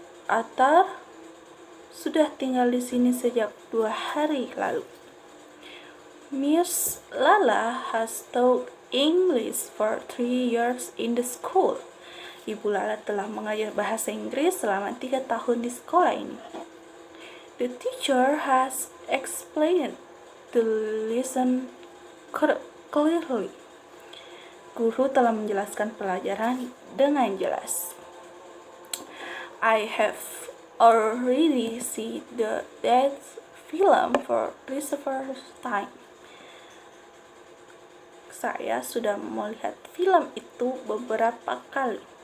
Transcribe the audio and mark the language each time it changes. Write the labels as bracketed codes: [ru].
[id] Atar sudah tinggal di sini sejak 2 hari lalu. [en] Miss Lala has taught English for 3 years in the school. [id] Ibu Lala telah mengajar bahasa Inggris selama 3 tahun di sekolah ini. [en] The teacher has explained the lesson clearly. [id] Guru telah menjelaskan pelajaran dengan jelas. [en] I have already seen that film for the first time. [id] Saya sudah melihat film itu beberapa kali.